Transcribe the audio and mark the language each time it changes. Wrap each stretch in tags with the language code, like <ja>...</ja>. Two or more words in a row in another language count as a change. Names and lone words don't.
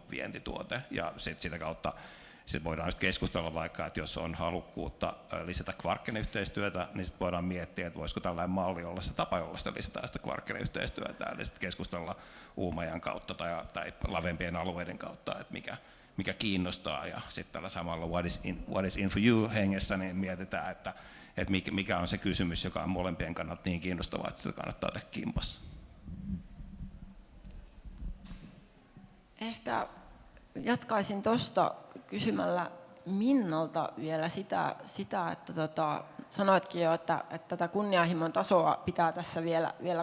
<fi>vientituote, ja sitä kautta sitten voidaan just keskustella vaikka, että jos on halukkuutta lisätä kvarkkeniyhteistyötä, niin sitten voidaan miettiä, että voisiko tällainen malli olla se tapa, jolla sitä lisätään sitä kvarkkeniyhteistyötä, eli sitten keskustella Uumajan kautta tai lavempien alueiden kautta, että mikä kiinnostaa, ja sitten tällä samalla</fi> <en>what is in for you</en> <fi>hengessä, niin mietitään, että mikä on se kysymys, joka on molempien kannalta niin kiinnostavaa, että sitä kannattaa tehdä kimpassa. Ehkä jatkaisin tuosta kysymällä Minnalta vielä sitä että sanoitkin jo, että tätä kunnianhimon tasoa pitää tässä vielä</fi>